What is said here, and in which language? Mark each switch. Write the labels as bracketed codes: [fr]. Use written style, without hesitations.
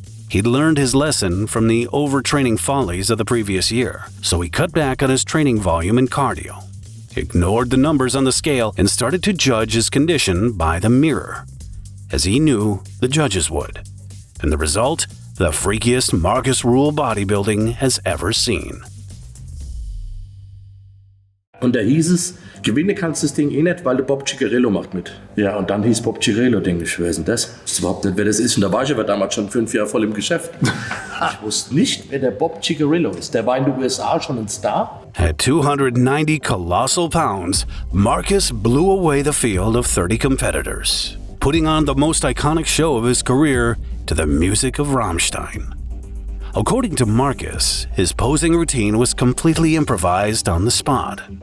[en] He'd learned his lesson from the overtraining follies of the previous year, so he cut back on his training volume and cardio, ignored the numbers on the scale, and started to judge his condition by the mirror, as he knew the judges would. And the result? The freakiest Markus Rühl bodybuilding has ever seen. [de] Und da hieß es, gewinnen kannst du das Ding eh nicht, weil der Bob Ciccarello macht mit. Ja, und dann hieß Bob Ciccarello, denke ich, wer ist denn das? Ich wusste überhaupt nicht, wer das ist. Und da war ich aber damals schon 5 Jahre voll im Geschäft. Ich wusste nicht, wer der Bob Ciccarello ist. Der war in den USA schon ein Star. [en] At 290 colossal pounds, Markus blew away the field of 30 competitors, putting on the most iconic show of his career to the music of Rammstein. According to Markus, his posing routine was completely improvised on the spot.